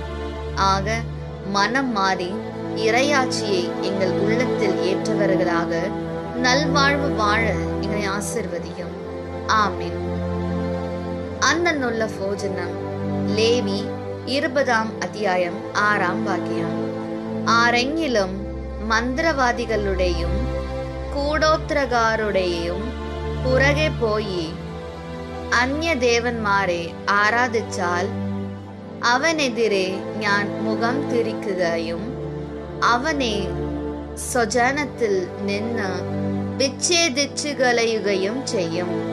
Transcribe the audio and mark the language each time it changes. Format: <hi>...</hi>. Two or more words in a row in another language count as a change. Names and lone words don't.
<ta>ஆக மனம் மாறி இறையாட்சியை எங்கள் உள்ளத்தில் ஏற்றவர்களாக நல்வாழ்வு வாழ எங்களை ஆசிர்வதியும். ஆமீன். அந்தன்னுள்ள போஜனம். லேவி 20 அத்தியாயம் 6 வாக்கியம்.</ta> <ml>ആരെങ്കിലും മന്ത്രവാദികളുടെയും കൂടോത്രകാരുടെയും പുറകെ പോയി അന്യദേവന്മാരെ ആരാധിച്ചാൽ അവനെതിരെ ഞാൻ മുഖം തിരിക്കുകയും അവനെ സ്വജനത്തിൽ നിന്ന് വിച്ഛേദിച്ചു കളയുകയും ചെയ്യും.</ml>